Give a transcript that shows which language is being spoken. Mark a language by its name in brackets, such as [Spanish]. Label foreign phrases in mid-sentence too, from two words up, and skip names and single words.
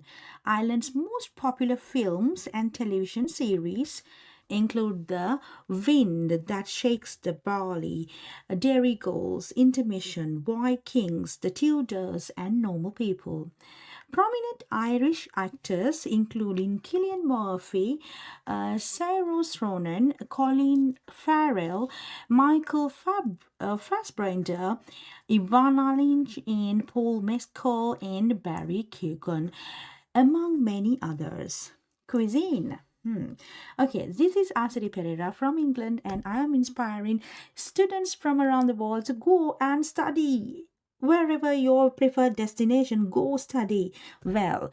[English] Ireland's most popular films and television series include The Wind That Shakes the Barley, Dairy Girls, Intermission, Vikings, The Tudors, and Normal People. Prominent Irish actors, including Cillian Murphy, Saoirse Ronan, Colin Farrell, Michael Fassbender, Ivana Lynch, and Paul Mescal, and Barry Keoghan, among many others. Cuisine. Okay, this is Asari Pereira from England, and I am inspiring students from around the world to go and study. Wherever your preferred destination, go study well.